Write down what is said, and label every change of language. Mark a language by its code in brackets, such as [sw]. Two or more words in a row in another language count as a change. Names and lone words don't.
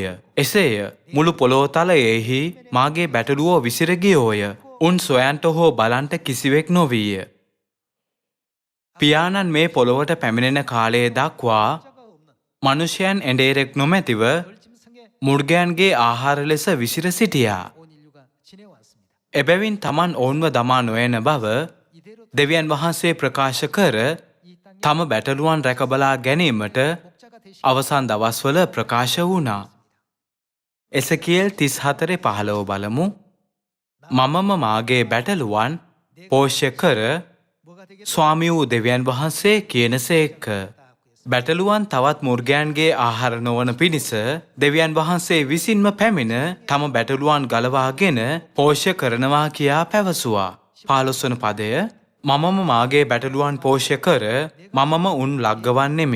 [si] එසේය මුළු පොළොව තලයෙහි මාගේ බැටළුව විසිර ගියෝය. උන් සොයන්ට හෝ බලන්ට කිසිවෙක් නොවීය. පියාණන් මේ පොළොවට පැමිණෙන කාලය දක්වා මනුෂ්‍යයන් එඬේරෙක් නොමැතිව මුර්ගයන්ගේ ආහාර ලෙස විසිර සිටියා. [ko] 온 인류가 지내왔습니다. [si] එබැවින් තමන් ඔවුන්ව දමා නොයන බව දෙවියන් වහන්සේ ප්‍රකාශ කර තම බැටළුවන් රැකබලා ගැනීමට [ko] 목자가 되시 [si] අවසන් දවස්වල ප්‍රකාශ වුණා. එසකියල් 34:15 බලමු. මමම මාගේ බැටළුවන් පෝෂ්‍ය කර [ko] 뭐가 되겠 [si] ස්වාමී වූ දෙවියන් වහන්සේ කියනසේක. බැටළුවන් තවත් මුර්ගයන්ගේ ආහාර නොවන පිණිස දෙවියන් වහන්සේ විසින්ම පැමිණ තම බැටළුවන් ගලවාගෙන පෝෂ්‍ය කරනවා කියා පැවසුවා. 15 වන පදය. මමම මාගේ බැටළුවන් පෝෂ්‍ය කර මමම උන් ලග්ගවන්නෙමි.